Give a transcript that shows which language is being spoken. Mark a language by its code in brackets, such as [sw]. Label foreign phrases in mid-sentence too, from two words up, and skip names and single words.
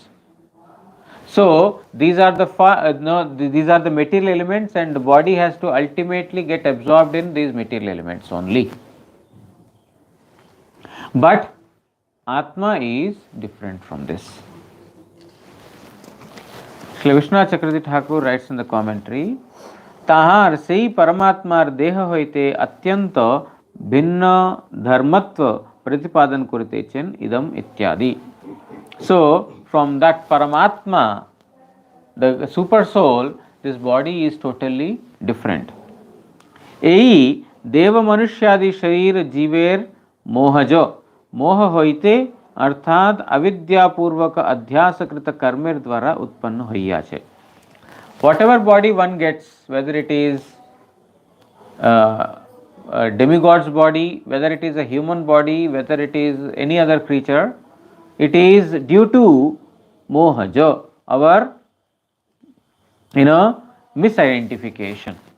[en] So these are these are the material elements, and the body has to ultimately get absorbed in these material elements only. But Atma is different from this. Shri Vishwanath Chakravarti Thakur writes in the commentary, [bn] তাহার সেই পরমাত্মার দেহ হইতে অত্যন্ত ভিন্ন ধর্মত্ব প্রতিপাদন করিতে ছেন idam इत्यादि. [en] So from that Paramatma, the super soul, this body is totally different. [bn] এই দেব মনুষ্যাদি শরীর জীবের মোহজ মোহ হইতে অর্থাৎ অবিদ্যাপূর্বক অধ্যাসকৃত কর্মের দ্বারা উৎপন্ন হইয়া ছে. [en] Whatever body one gets, whether it is a demigod's body, whether it is a human body, whether it is any other creature, it is due to mohaja, our misidentification.